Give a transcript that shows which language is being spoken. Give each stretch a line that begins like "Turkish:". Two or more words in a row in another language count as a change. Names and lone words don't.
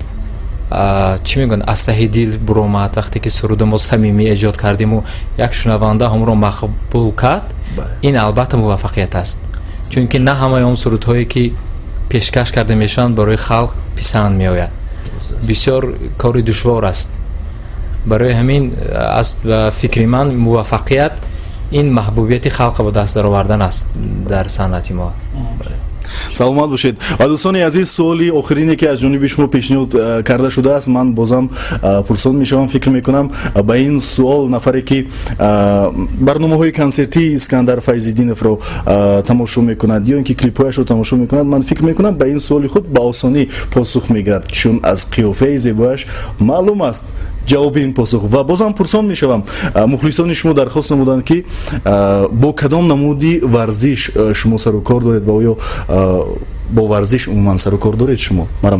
Persian: چی میگن از ته دل برآمد وقتی که سرود ما صمیمی ایجاد کردیم و یک شنونده هم رو مقبول کرد این البته موفقیت است چون که نه همه اون سرودهایی که پیشکش کرده میشن برای خلق پسند میآید بسیار کار دشوار است برای همین از فکر من موفقیت این محبوبیت خلق به دست در آوردن است در صنعت ما.
Tajik: саломат бошед ва дӯстони азиз суоли охирине ки аз ҷониби шумо пешниҳод карда шудааст ман бозам пурсон мешавам фикр мекунам ба ин суол нафаре ки барномаҳои консертии искандар файзиддиновро тамошо мекунад ё ин ки клипҳояшро тамошо мекунад ман фикр мекунам ба ин суоли худ ба осонӣ посух мегирад чун аз қиёфаи зебояш маълум аст ҷавоби ин посух ва бозам пурсон мешавам мухлисони шумо дархост намуданд ки бо кадом намуди варзиш шумо сару кор доред ва оё бо варзиш умуман сару кор доред шумо марамат